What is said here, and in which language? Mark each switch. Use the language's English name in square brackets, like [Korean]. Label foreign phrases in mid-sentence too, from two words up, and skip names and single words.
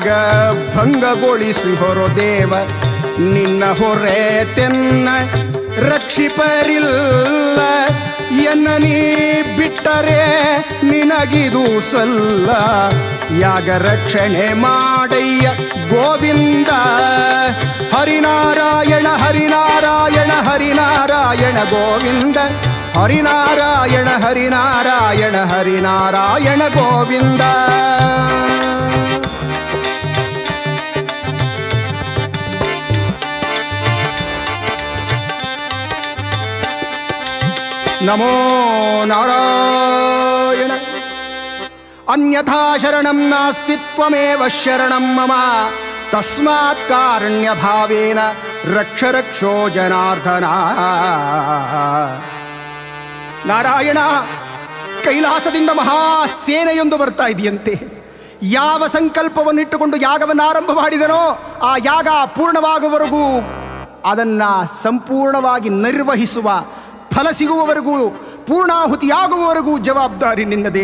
[Kannada] ಭಂಗಗೊಳಿಸಿ ಹೊರೋ ದೇವ, ನಿನ್ನ ಹೊರೆ ತೆನ್ನ ರಕ್ಷಿಪರಿಲ್ಲ, ಎನ್ನ ನೀ ಬಿಟ್ಟರೆ ನಿನಗಿದು ಸಲ್ಲ, ಯಾಗ ರಕ್ಷಣೆ ಮಾಡಯ್ಯ ಗೋವಿಂದ, ಹರಿನಾರಾಯಣ ಹರಿನಾರಾಯಣ ಹರಿನಾರಾಯಣ ಗೋವಿಂದ, ಹರಿನಾರಾಯಣ ಹರಿನಾರಾಯಣ ಹರಿನಾರಾಯಣ ಗೋವಿಂದ. [Sanskrit] ನಮೋ ನಾರಾಯಣ. ಅನ್ಯಥಾ ಶರಣಂ ನಾಸ್ತಿ ತ್ವಮೇವ ಶರಣಂ ಮಮ, ತಸ್ಮಾತ್ ಕಾರುಣ್ಯ ಭಾವೇನ ರಕ್ಷ ರಕ್ಷೋ ಜನಾರ್ದನ. [Kannada] ನಾರಾಯಣ, ಕೈಲಾಸದಿಂದ ಮಹಾಸೇನೆಯೊಂದು ಬರ್ತಾ ಇದೆಯಂತೆ. ಯಾವ ಸಂಕಲ್ಪವನ್ನಿಟ್ಟುಕೊಂಡು ಯಾಗವನ್ನು ಆರಂಭ ಮಾಡಿದನೋ ಆ ಯಾಗ ಪೂರ್ಣವಾಗುವವರೆಗೂ ಅದನ್ನು ಸಂಪೂರ್ಣವಾಗಿ ನಿರ್ವಹಿಸುವ, ಫಲ ಸಿಗುವವರೆಗೂ, ಪೂರ್ಣಾಹುತಿಯಾಗುವವರೆಗೂ ಜವಾಬ್ದಾರಿ ನಿನ್ನದೇ.